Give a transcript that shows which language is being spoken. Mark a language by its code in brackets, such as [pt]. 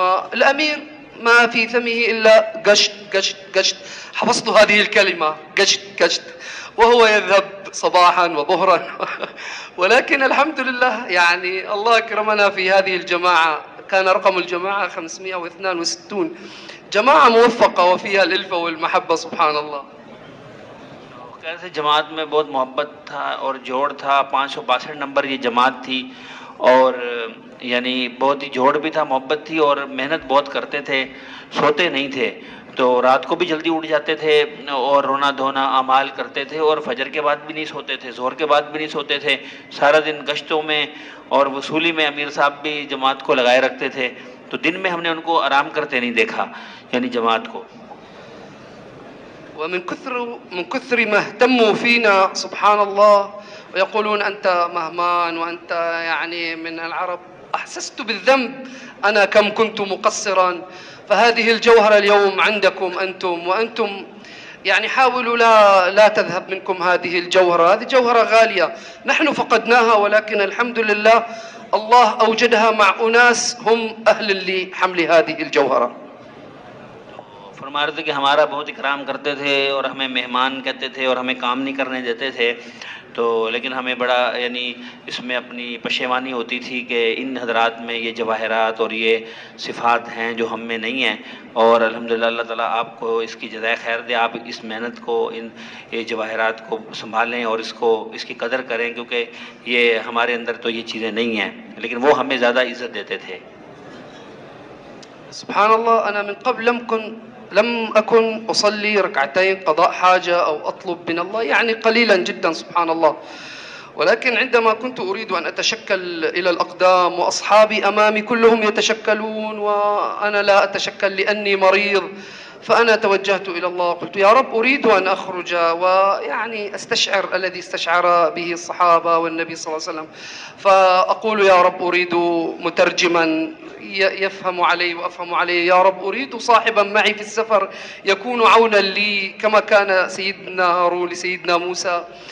[ar] والأمير ما في فمه إلا قشت قشت قشت، حفظت هذه الكلمة قشت قشت، وهو يذهب صباحا وظهرا. ولكن الحمد لله يعني الله أكرمنا في هذه الجماعة، كان رقم الجماعة 562، جماعة موفقة وفيها الألفة والمحبة سبحان الله. [hi] कैसे जमात में बहुत मोहब्बत था और जोड़ था। 562 नंबर ये जमात थी और यानी बहुत ही जोड़ भी था, मोहब्बत थी और मेहनत बहुत करते थे, सोते नहीं थे, तो रात को भी जल्दी उठ जाते थे और रोना धोना अमाल करते थे और फजर के बाद भी नहीं सोते थे, ज़ोहर के बाद भी नहीं सोते थे, सारा दिन गश्तों में और वसूली में अमीर साहब भी जमात को लगाए रखते थे। तो दिन में हमने उनको आराम करते नहीं देखा, यानी जमात को। [ar] ومن كثر ما اهتموا فينا سبحان الله ويقولون أنت مهمان وأنت يعني من العرب، فأحسست بالذنب أنا كم كنت مقصرا. فهذه الجوهرة اليوم عندكم أنتم، وأنتم يعني حاولوا لا تذهب منكم هذه الجوهرة. هذه جوهرة غالية نحن فقدناها، ولكن الحمد لله الله أوجدها مع أناس هم أهل لحمل هذه الجوهرة. [hi] फरमा रहे थे कि हमारा बहुत इकराम करते थे और हमें मेहमान कहते थे और हमें काम नहीं करने देते थे, तो लेकिन हमें बड़ा यानी इसमें अपनी पशेमानी होती थी कि इन हजरात में ये जवाहरात और ये सिफ़ात हैं जो हम में नहीं हैं। और अल्हम्दुलिल्लाह अल्लाह ताला आपको इसकी जज़ाए खैर दे, आप इस मेहनत को, इन ये जवाहरात को संभालें और इसकी कदर करें, क्योंकि ये हमारे अंदर तो ये चीज़ें नहीं हैं, लेकिन वो हमें ज़्यादा इज़्ज़त देते थे। [ar] سبحان الله، أنا من قبل لم أكن أصلي ركعتين قضاء حاجة أو أطلب من الله، يعني قليلا جدا سبحان الله. ولكن عندما كنت أريد أن أتشكل إلى الأقدام وأصحابي أمامي كلهم يتشكلون وأنا لا أتشكل لأني مريض، فأنا توجهت إلى الله، قلت يا رب أريد أن أخرج ويعني أستشعر الذي استشعر به الصحابة والنبي صلى الله عليه وسلم، فأقول يا رب أريد مترجما يفهم علي وأفهم عليه، يا رب أريد صاحبا معي في السفر يكون عونا لي كما كان سيدنا هارون لسيدنا موسى،